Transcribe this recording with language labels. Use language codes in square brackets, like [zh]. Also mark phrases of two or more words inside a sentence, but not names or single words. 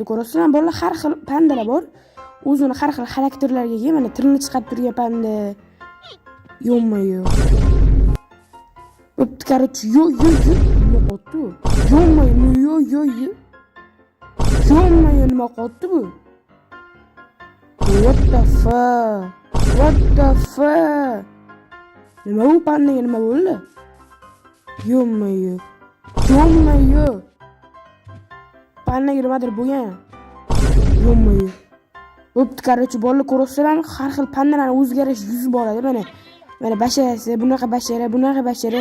[uz] Ko'rasizlar, bola har xil pandalar bor. O'zini har xil xarakterlarga ega. Mana tilini chiqarib turgan panda. Yo'q. Bo'pti, korotchi. Nima qotdi? Yo'q. Nima qotdi bu? [en] What the fuck? [uz] Nima bu pandaga nima bo'ldi? Yo'q. Pandaga nimadir bo'lgan. Yo'q. Bo'pti, qarchi bolalar ko'rasizlarmi? Har xil pandalarning o'ziga yarasha yuzi bo'ladi. Mana basharasi, bunaqa bashara.